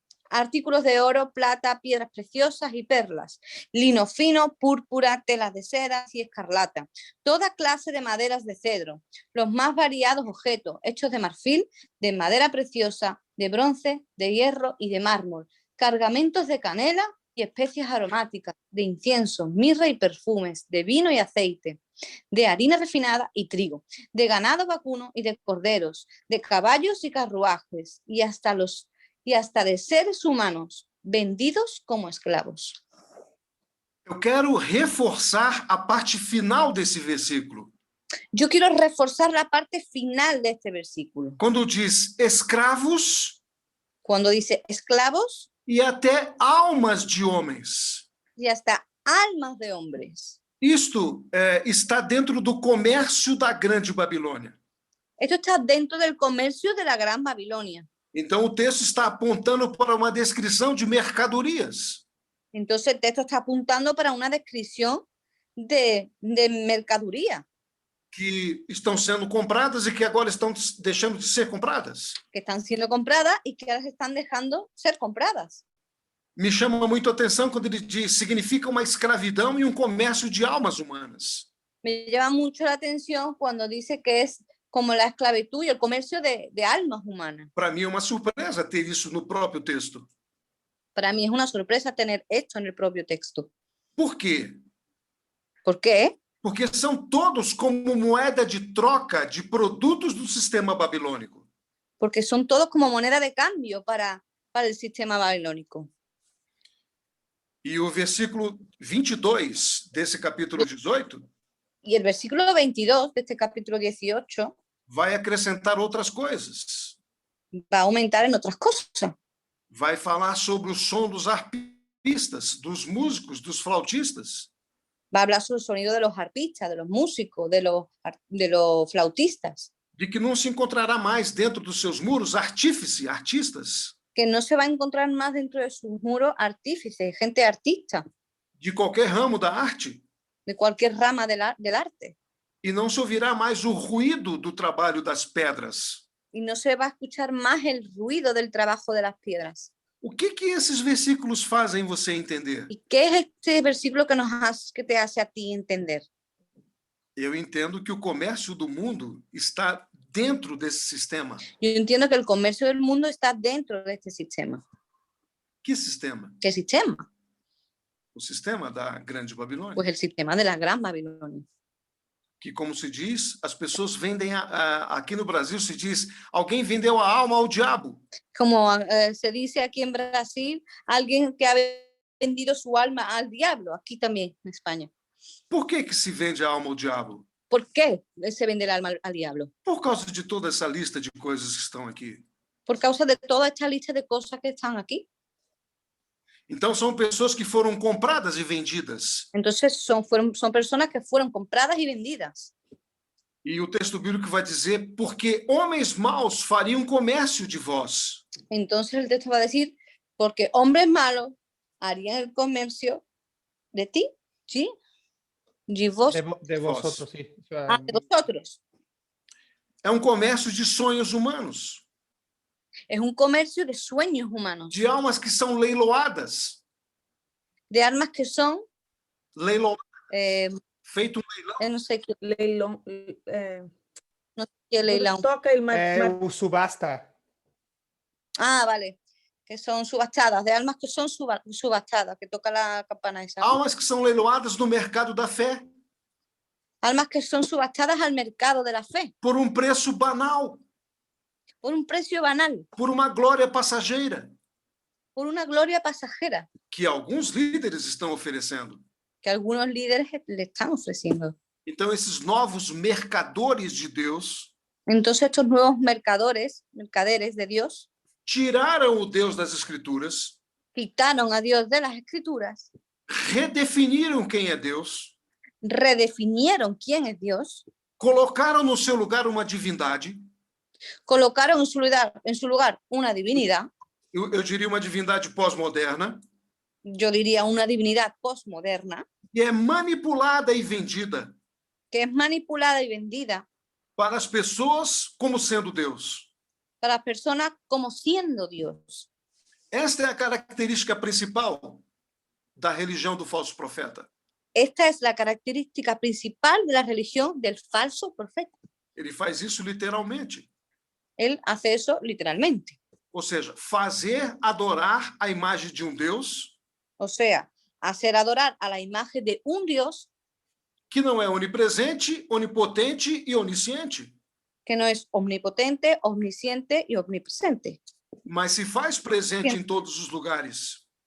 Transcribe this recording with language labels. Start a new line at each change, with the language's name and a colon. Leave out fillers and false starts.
Spanish: Artículos de oro, plata, piedras preciosas y perlas, lino fino, púrpura, telas de seda y escarlata, toda clase de maderas de cedro, los más variados objetos hechos de marfil, de madera preciosa, de bronce, de hierro y de mármol, cargamentos de canela y especias aromáticas, de incienso, mirra y perfumes, de vino y aceite, de harina refinada y trigo, de ganado vacuno y de corderos, de caballos y carruajes, y hasta de seres humanos vendidos como esclavos.
Portuguese: Eu quero reforçar a parte final desse versículo.
Spanish: Yo quiero reforzar la parte final de este versículo.
Portuguese: Quando diz escravos
Spanish: Cuando dice esclavos
Portuguese: e até almas de homens.
Spanish: y hasta almas de hombres.
Portuguese: Isto está dentro do comércio da Grande Babilônia.
Spanish: Esto está dentro del comercio de la Gran Babilonia.
Portuguese: Então, o texto está apontando para uma descrição de mercadorias.
Spanish: Entonces el texto está apuntando para una descripción de mercadería
Portuguese: Que estão sendo compradas e que agora estão deixando de ser compradas.
Spanish: que están siendo compradas y que ahora se están dejando ser compradas.
Portuguese: Me chama muito a atenção quando ele diz significa uma escravidão e um comércio de almas humanas.
Spanish: Me llama mucho la atención cuando dice que es como la esclavitud y el comercio de almas humanas.
Portuguese: Para mim é uma surpresa ter isso no próprio texto.
Spanish: Para mí es una sorpresa tener esto en el propio texto.
Portuguese: Por quê?
Spanish: ¿Por qué?
Portuguese: Porque são todos como moeda de troca de produtos do sistema babilônico.
Spanish: Porque son todos como moneda de cambio para el sistema babilónico.
Portuguese: E o versículo 22 desse capítulo 18
Spanish: Y el versículo 22 de este capítulo 18
Portuguese: vai acrescentar outras coisas.
Spanish: va a aumentar en otras cosas.
Portuguese: Vai falar sobre o som dos arpistas, dos músicos, dos flautistas.
Spanish: Va a hablar sobre el sonido de los arpistas, de los músicos, de los flautistas.
Portuguese: De que não se encontrará mais dentro dos seus muros artistas,
Spanish: Que no se va a encontrar más dentro de sus muros artífices, gente artista,
Portuguese: de qualquer ramo da arte,
Spanish: de cualquier rama del arte.
Portuguese: e não se ouvirá mais o ruído do trabalho das pedras.
Spanish: Y no se va a escuchar más el ruido del trabajo de las piedras.
Portuguese: O que esses versículos fazem você entender?
Spanish: ¿Y qué es este versículo que te hace a ti entender?
Portuguese: Eu entendo que o comércio do mundo está dentro desse sistema.
Spanish: Yo entiendo que el comercio del mundo está dentro de este sistema.
Portuguese: Que sistema?
Spanish: ¿Qué sistema?
Portuguese: O sistema da Grande Babilônia.
Spanish: Pues el sistema de la Gran Babilonia.
Portuguese: Que, como se diz, as pessoas vendem, aqui no Brasil se diz, alguém vendeu a alma ao diabo.
Spanish: Como se dice aquí en Brasil, alguien que ha vendido su alma al diablo, aquí también en España.
Portuguese: Por que se vende a alma ao diabo?
Spanish: ¿Por qué se vende el alma al diablo?
Portuguese: Por causa de toda essa lista de coisas que estão aqui.
Spanish: Por causa de toda esta lista de cosas que están aquí.
Portuguese: Então, são pessoas que foram compradas e vendidas.
Spanish: Entonces son personas que fueron compradas y vendidas.
Portuguese: E o texto bíblico vai dizer, porque homens maus fariam comércio de vós.
Spanish: Entonces el texto va a decir, porque hombres malos harían el comercio de ti, ¿sí?
Portuguese: De vos.
Spanish: De vosotros, sí. O sea, De vosotros.
Portuguese: É um comércio de sonhos humanos,
Spanish: Es un comercio de sueños humanos,
Portuguese: de almas que são leiloadas.
Spanish: de almas que son,
Portuguese: Feito um leilão.
Spanish: no sé qué
Portuguese: Leilão. leilão.
Spanish: Toca el subasta. Ah, vale. Que son subastadas, de almas que son subastadas, que toca la campana esa.
Portuguese: Almas que são leiloadas no mercado da fé.
Spanish: Almas que son subastadas al mercado de la fe,
Portuguese: Por um preço banal.
Spanish: por un precio banal,
Portuguese: Por uma glória passageira.
Spanish: por una gloria pasajera
Portuguese: Que alguns líderes estão oferecendo.
Spanish: que algunos líderes le están ofreciendo.
Portuguese: Então, esses novos mercadores de Deus
Spanish: Entonces estos nuevos mercaderes de Dios,
Portuguese: tiraram o Deus das Escrituras,
Spanish: quitaron a Dios de las Escrituras,
Portuguese: redefiniram quem é Deus,
Spanish: redefinieron quién es Dios,
Portuguese: colocaram no seu lugar uma divindade,
Spanish: colocaron en su lugar una divinidad,
Portuguese: eu diria uma divindade pós-moderna,
Spanish: yo diría una divinidad postmoderna,
Portuguese: que é manipulada e vendida
Spanish: que es manipulada y vendida
Portuguese: para as pessoas como sendo Deus.
Spanish: para las personas como siendo Dios.
Portuguese: Esta é a característica principal da religião do falso profeta.
Spanish: Esta es la característica principal de la religión del falso profeta.
Portuguese: Ele faz isso literalmente.
Spanish: Él hace eso literalmente.
Portuguese: Ou seja, fazer adorar a imagem de um Deus
Spanish: O sea, hacer adorar a la imagen de un Dios
Portuguese: que não é onipresente, onipotente e onisciente,
Spanish: que no es omnipotente, omnisciente y omnipresente,
Portuguese: mas se faz presente em todos os lugares,